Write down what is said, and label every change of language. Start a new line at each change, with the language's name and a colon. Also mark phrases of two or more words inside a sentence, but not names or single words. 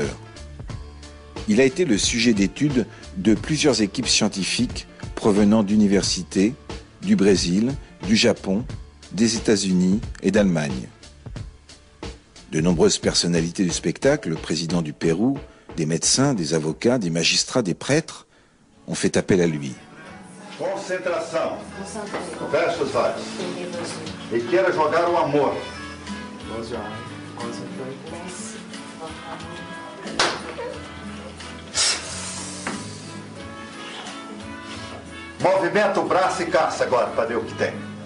French: Il a été le sujet d'études de plusieurs équipes scientifiques provenant d'universités, du Brésil, du Japon, des États-Unis et d'Allemagne. De nombreuses personnalités du spectacle, le président du Pérou, des médecins, des avocats, des magistrats, des prêtres, ont fait appel à lui.
Portuguese: Concentração. Fecha os olhos. E queira jogar o amor. Movimenta o braço e caça agora para ver o que tem.